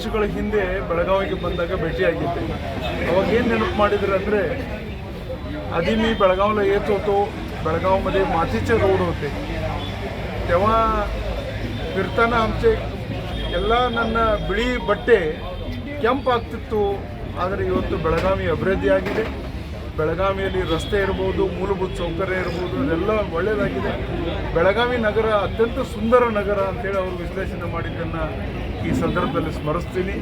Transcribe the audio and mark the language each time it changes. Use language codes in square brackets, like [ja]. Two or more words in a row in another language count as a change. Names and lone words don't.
[kn] ವರ್ಷಗಳ ಹಿಂದೆ ಬೆಳಗಾವಿಗೆ ಬಂದಾಗ ಭೇಟಿಯಾಗಿದ್ದೆ. अವಾಗ ಏನು ನೆನಪು ಮಾಡಿದ್ರು ಅಂದರೆ [mr] आधी मी बेळगावला येत होतो. बेळगावमध्ये मातीचे रोड होते. तेव्हा फिरताना आमचे [kn] ಎಲ್ಲ ನನ್ನ ಬಿಳಿ ಬಟ್ಟೆ ಕೆಂಪಾಗ್ತಿತ್ತು. ಆದರೆ ಇವತ್ತು ಬೆಳಗಾವಿ ಅಭಿವೃದ್ಧಿಯಾಗಿದೆ. ಬೆಳಗಾವಿಯಲ್ಲಿ ರಸ್ತೆ ಇರ್ಬೋದು, ಮೂಲಭೂತ ಸೌಕರ್ಯ ಇರ್ಬೋದು, ಅದೆಲ್ಲ ಒಳ್ಳೆಯದಾಗಿದೆ. ಬೆಳಗಾವಿ ನಗರ ಅತ್ಯಂತ ಸುಂದರ ನಗರ ಅಂತೇಳಿ ಅವರು ವಿಶ್ಲೇಷಣೆ ಮಾಡಿದ್ದನ್ನು ಈ ಸಂದರ್ಭದಲ್ಲಿ ಸ್ಮರಿಸ್ತೀನಿ.